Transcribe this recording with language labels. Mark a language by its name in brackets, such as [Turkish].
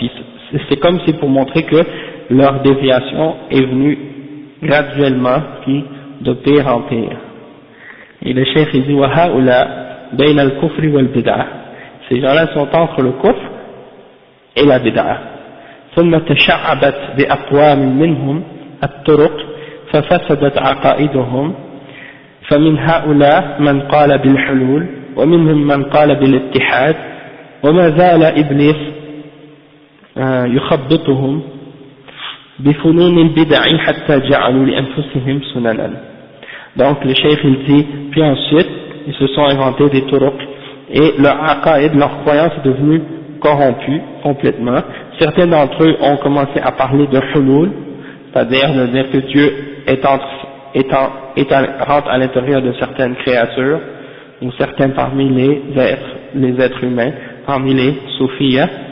[French] Puis c'est comme si pour montrer que leur déviation est venue graduellement, puis de pire en pire. Et le cheikh il dit [Arabic] وَهَؤُلَا بَيْنَ الْكُفْرِ وَالْبِدْعَةِ, [French] ces gens-là sont entre le kufr et la bid'a. [Arabic] ثم تشعبت بأقوام منهم الطرق ففسدت عقائدهم فمن هؤلاء من قال بالحلول ومنهم من قال بالاتحاد وما زال إبليس يخبطهم بفنون البدع حتى جعلوا لأنفسهم سننا. [French] Donc le cheikh il dit, puis ensuite ils se sont inventés des turuq et leur aqaïd, leur croyance est devenue corrompue complètement. Certains d'entre eux ont commencé à parler de hulul, c'est-à-dire de dire que Dieu rentre à l'intérieur de certaines créatures, ou certains parmi les êtres humains, parmi les soufiyas.